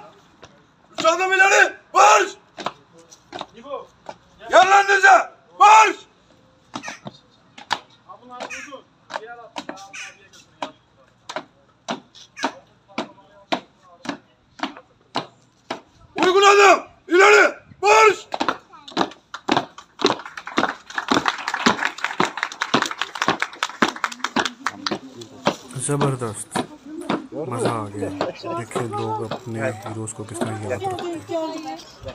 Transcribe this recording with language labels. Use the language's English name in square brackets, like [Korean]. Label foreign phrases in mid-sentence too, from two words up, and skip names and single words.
[Turkish] Üç adım ileri, marş. Yerlerinize, marş. Uyguladım. İleri. Marş. [Hindi] ज़बरदस्त मज़ा आ गया। देखिए लोग अपने हीरोज़ को किस तरह याद रखते हैं।